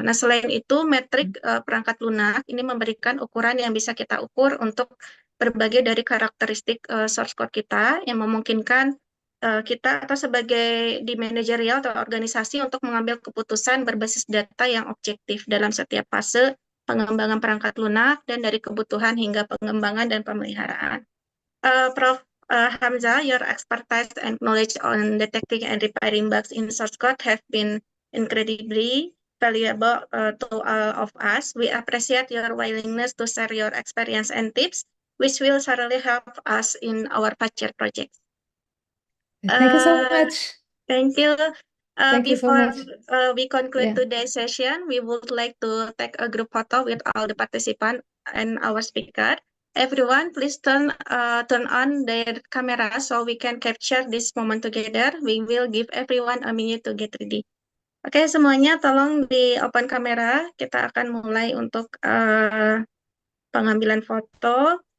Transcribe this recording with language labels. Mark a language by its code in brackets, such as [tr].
[id] Nah, selain itu, metrik perangkat lunak ini memberikan ukuran yang bisa kita ukur untuk berbagai dari karakteristik source code kita yang memungkinkan kita atau sebagai di manajerial atau organisasi untuk mengambil keputusan berbasis data yang objektif dalam setiap fase pengembangan perangkat lunak dan dari kebutuhan hingga pengembangan dan pemeliharaan. [en] Prof. Hamza, your expertise and knowledge on detecting and repairing bugs in source code have been incredibly valuable to all of us. We appreciate your willingness to share your experience and tips, which will certainly help us in our future projects. Thank you so much. Thank you. Thank you so Before much. we conclude Yeah. today's session, we would like to take a group photo with all the participants and our speaker. Everyone, please turn on their camera so we can capture this moment together. We will give everyone a minute to get ready. [id] Oke, semuanya tolong di open kamera. Kita akan mulai untuk pengambilan foto.